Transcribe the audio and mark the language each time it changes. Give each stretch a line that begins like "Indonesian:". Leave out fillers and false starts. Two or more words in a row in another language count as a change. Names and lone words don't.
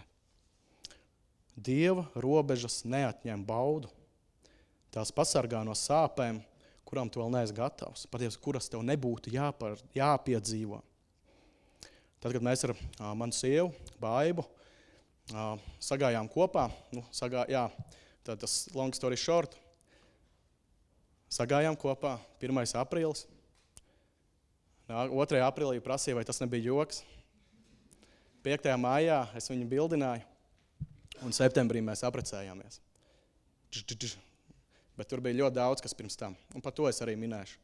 Latvian: Dieva robežas neatņem baudu. Tās pasargā no sāpēm, kurām tu vēl neesi gatavs. Patiesi, kuras tev nebūtu jāpiedzīvo. Tad, kad mēs ar manu sievu, Baibu, sagājām kopā, tad tas
English: long story short,
Latvian: sagājām kopā 1. aprīlis. 2. aprīlī prasīja, vai tas nebija joks. 5. maijā es viņu bildināju, un septembrī mēs aprecējāmies. Bet tur bija ļoti daudz, kas pirms tam, un par to es arī minēšu.